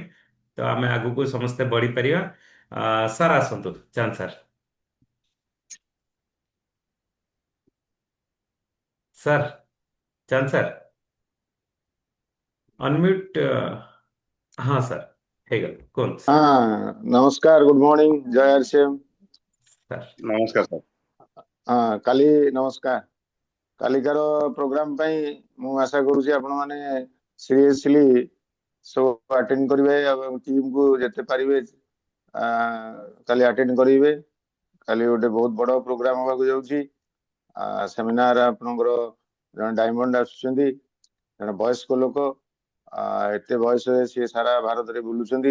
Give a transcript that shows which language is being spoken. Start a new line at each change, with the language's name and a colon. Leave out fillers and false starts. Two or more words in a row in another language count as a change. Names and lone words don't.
Odia: ତ ଆମେ ଆଗକୁ ସମସ୍ତେ ବଢିପାରିବା। ସାର୍ ଆସନ୍ତୁ, ଚାନ୍ଦ ସାର୍। ସାର୍, ଚାନ୍ଦ ସାର୍ ଅନମ୍ୟୁଟ। ହଁ ସାର୍, ହେଇଗଲା, କୁହନ୍ତୁ ସାର୍। ହଁ ନମସ୍କାର
English: good morning
Odia: ଜୟ ଆରସିଏମ। ସାର୍ ନମସ୍କାର ସାର୍। ହଁ କାଲି ନମସ୍କାର। କାଲିକାର ପ୍ରୋଗ୍ରାମ ପାଇଁ ମୁଁ ଆଶା କରୁଛି ଆପଣ ମାନେ ସିରିୟସଲି ସବୁ ଆଟେଣ୍ଡ କରିବେ ଏବଂ ଟିମ୍ କୁ ଯେତେ ପାରିବେ କାଲି ଆଟେଣ୍ଡ କରିବେ। କାଲି ଗୋଟେ ବହୁତ ବଡ ପ୍ରୋଗ୍ରାମ ହବାକୁ ଯାଉଛି। ସେମିନାର ଆପଣଙ୍କର ଜଣେ ଡାଇମଣ୍ଡ ଆସୁଛନ୍ତି, ଜଣେ ବୟସ୍କ ଲୋକ, ଏତେ ବୟସରେ ସିଏ ସାରା ଭାରତରେ ବୁଲୁଛନ୍ତି।